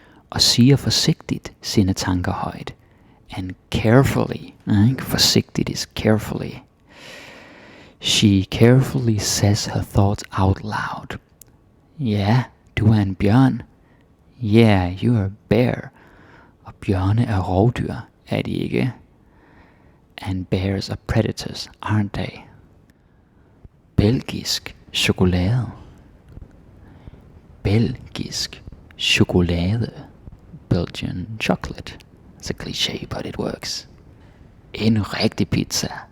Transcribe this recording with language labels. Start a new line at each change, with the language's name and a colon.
Danish: Og siger forsigtigt sine tanker højt.
English: And carefully, forsigtigt is carefully. She carefully says her thoughts out loud.
Danish: Ja, du er en bjørn.
English: Yeah, you're a bear.
Danish: Og bjørne er rovdyr, er de ikke?
English: And bears are predators, aren't they?
Danish: Belgisk chokolade. Belgisk chokolade.
English: Belgian chocolate. It's a cliché, but it works.
Danish: En rigtig pizza.